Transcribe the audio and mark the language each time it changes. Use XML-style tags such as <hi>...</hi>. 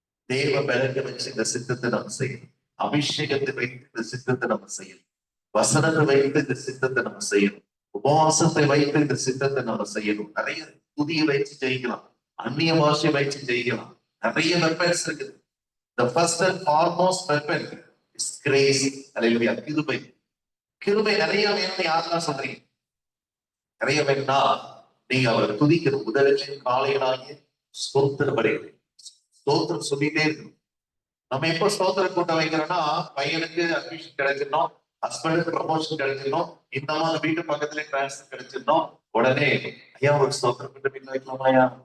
<ta>தேவ பலத்தை வச்சு இந்த சித்தத்தை நம்ம செய்யணும். அபிஷேகத்தை வைத்து இந்த சித்தத்தை நம்ம செய்யணும். வசனத்தை வைத்து இந்த சித்தத்தை நம்ம செய்யணும். உபவாசத்தை வைத்து இந்த சித்தத்தை நம்ம செய்யணும். நிறைய புதிய வச்சு ஜெயிக்கலாம், அந்நிய பாஷை வச்சு ஜெயிக்கலாம். நிறைய வெப்பன்ஸ் இருக்குது.</ta> <en>The first and foremost weapon is grace.</en> <ta>அல்லேலூயா. கிருபை. கிருபை நிறைய வேணும்னு யாரெல்லாம் சொல்றீங்க? நிறைய வேணும்னா நீங்க அவரை துதிக்கிற முதலில் காலையிலாகிய ஸ்தோத்திரம் வரைக்கும் ஸ்தோத்திரம் சொல்லிட்டே இருக்கணும். நம்ம எப்போ ஸ்தோத்திர கூட்டம் வைக்கிறோம்னா, பையனுக்கு அட்மிஷன் கிடைச்சிடணும், ஹஸ்பண்டுக்கு ப்ரமோஷன் கிடைச்சிடணும், இந்த மாதிரி வீட்டு பக்கத்துல டிரான்ஸ்ஃபர் கிடைச்சிடணும், உடனே ஐயா ஒரு ஸ்தோத்திர கூட்டம் வீட்டுல வைக்கலாமாயா?</ta>